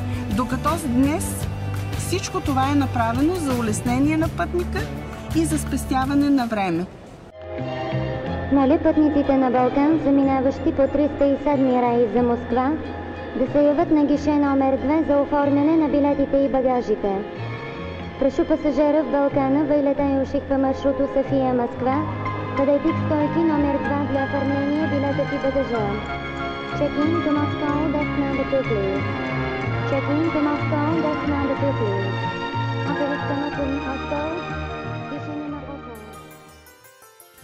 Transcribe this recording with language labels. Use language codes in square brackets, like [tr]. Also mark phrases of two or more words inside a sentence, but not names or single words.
[bg] Докато днес всичко това е направено за улеснение на пътника и за спестяване на време. Моля пътниците на Балкан, заминаващи по 307 рейс за Москва, да се явят на гише номер 2 за оформяне на билетите и багажите. [ru] Прошу пасажиров Балкана, вылетающих по маршруту София-Москва, подойти к стойке номер 2 для оформления билетов и багажа. [en] Check-in to Moscow, desk number 2, please. Check-in to Moscow, desk number 2, please. Операционно to Moscow, [bg] гише номер 8.